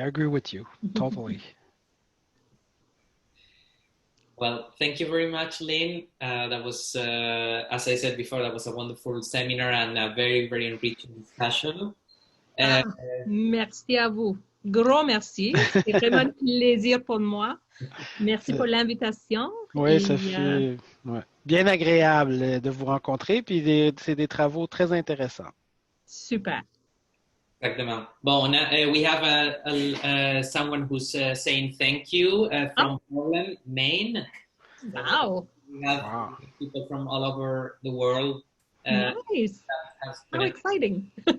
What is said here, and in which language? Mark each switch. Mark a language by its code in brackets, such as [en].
[en] I agree with you totally. Well, thank you very much, Lynne. That was, as I said before, that was a wonderful seminar and a very, very enriching discussion. [fr] Merci à vous. Gros merci. C'est vraiment un plaisir pour moi. Merci pour l'invitation. Oui, ça fait bien agréable de vous rencontrer. Puis c'est des travaux très intéressants. Super. Exactement. [en] Bon, we have someone who's saying thank you from Portland, Maine. Wow. We have people from all over the world. Nice. How exciting.